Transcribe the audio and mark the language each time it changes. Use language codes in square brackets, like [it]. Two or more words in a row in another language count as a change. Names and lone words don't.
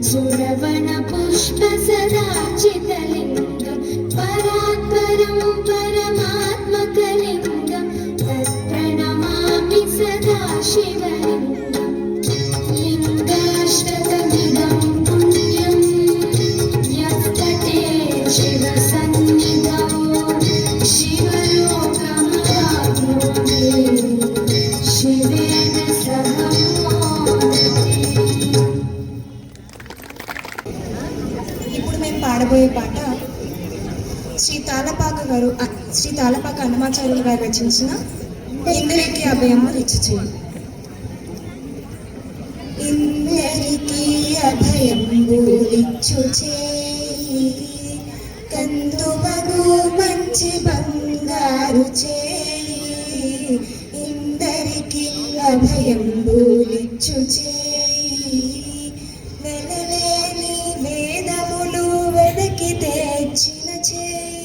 [sa] सुरवनपुष्पसदाचितलिङ्गं परात्परं परमात्मकलिङ्गं तत्प्रणमामि सदा शिवलिङ्गं लिङ्गाष्टकमिदं पुण्यं यत्तटे शिवसन्निधौ शिवलोकमवाप्नोति शिवेन सह मोदते। [te] ఇప్పుడు మేము పాడబోయే పాట శ్రీ తాళపాక అన్నమాచార్యులు గారు రచించిన ఇందరికి అభయము రిచి. ఇందరికి అభయంబు రిచ్చు చేయి కందువగు మంచి బంగారు చేయి ఇందరికి అభయంబు రిచ్చు చేయి వెలలేని వేదములు వెదకి తెచ్చిన చేయి